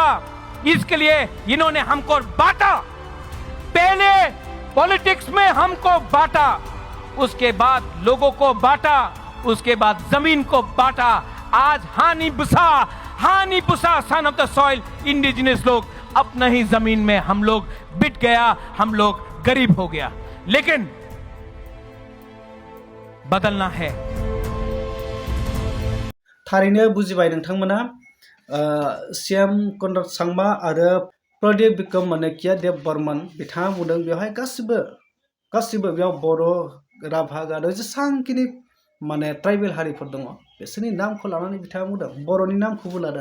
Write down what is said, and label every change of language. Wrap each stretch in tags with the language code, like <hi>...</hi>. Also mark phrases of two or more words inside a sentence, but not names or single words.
<hi>इसके लिए इन्होंने हमको बांटा। पहले पॉलिटिक्स में हमको बांटा, उसके बाद लोगों को बांटा, उसके बाद जमीन को बांटा। आज</hi> <brx>हानि बुसा</brx> <en>son of the soil indigenous</en> <hi>लोग अपना ही जमीन में हम लोग बिट गया, हम लोग गरीब हो गया। लेकिन बदलना है।</hi> <brx>थारैनो बुजिबाय नोंथांमोना सीएम कनराड सांमा आरो प्रदीप विक्रम मानेकिया देव बर्मन बिथाङा बुंदों बेवहाय गासिबो बेयाव बर' राभा गार' जेसांखिनि माने ट्राइबेल हारिफोर दङ बिसोरनि नामखौ लानानै बिथाङा बुंदों, बर'नि नामखौबो लादों।</brx>